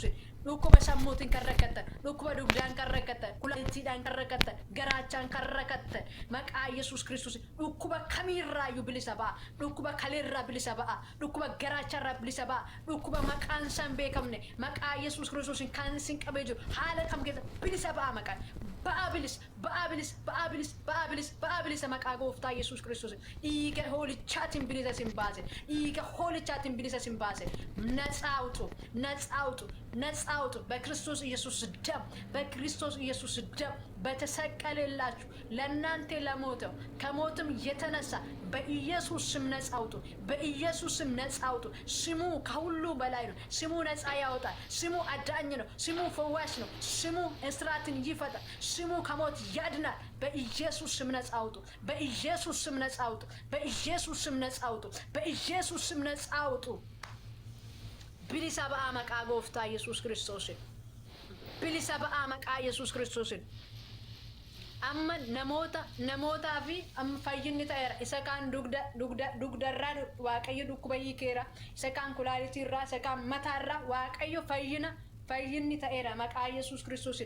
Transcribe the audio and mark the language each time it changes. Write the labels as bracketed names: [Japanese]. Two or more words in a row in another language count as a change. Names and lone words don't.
[Oromo] Dhukkuba sammuutiin kan rakkattan, dhukkuba dugdaan kan rakkattan, kulaaltiidhaan kan rakkattan, garaachaan kan rakkattan, maqaa Yesuus Kiristoos dhukkuba kamiirraayyuu bilisa ba'a, dhukkuba kaleerraa bilisa ba'a, dhukkuba garaacharraa bilisa ba'a, dhukkuba maqaan isaan beekamne, maqaa Yesuus Kiristoos kan isin qabee jiru haala kam keessa bilisa ba'a maqaan. Ba'a bilisa maqaa gooftaa Yesuus Kiristoos dhiiga hoolichaatiin bilisa sin baase, dhiiga hoolichaatiin bilisa sin baase, [Amharic] ነፃ አውጡ በክርስቶስ ኢየሱስ ደም በክርስቶስ ኢየሱስ ደም በተሰቀለላችሁ ለእናንተ ለሞተው ከሞትም የተነሳ በኢየሱስ ስም ነፃ አውጡ በኢየሱስ ስም ነፃ አውጡ ስሙ ከሁሉ በላይ ነው ስሙ ነፃ ያወጣል ስሙ አዳኝ ነው ስሙ ፈዋሽ ነው ስሙ እስራትን ይፈታል ስሙ ከሞት ያድናል በኢየሱስ ስም ነፃ አውጡ በኢየሱስ ስም ነፃ አውጡ በኢየሱስ ስም ነፃ አውጡ በኢየሱስ ስም ነፃ አውጡ [Oromo] bilisa ba'a maqaa gooftaa Yesuus Kiristoosin. Bilisa ba'a maqaa Yesuus Kiristoosin. Amma namootaa fi amma fayyinni ta'eera. Isa kaan dugdarraa waaqayyo dhukkuba hiikeera. Isa kaan kulaaliitiirraa, isa kaan mataarraa waaqayyo fayyinni ta'eera maqaa Yesuus Kiristoosin.